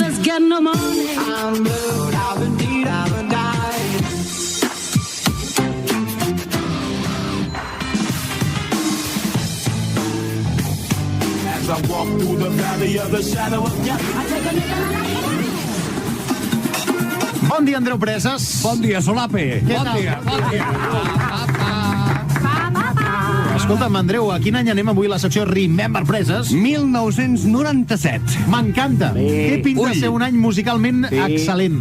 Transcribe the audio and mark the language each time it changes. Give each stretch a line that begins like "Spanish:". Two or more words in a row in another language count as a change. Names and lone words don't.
English: got no money. I'm blue, I've been beat, I've been died. As I walk through the valley of the shadow of death, I take a look at
Catalan: Bon dia, Andreu Preses. Bon dia, Solape. Què Bon tal? dia, bon dia. Escolta'm, Andreu, a quin any anem avui a la secció Remember Preses? 1997. M'encanta. Què pinta Ull. ser un any musicalment excel·lent?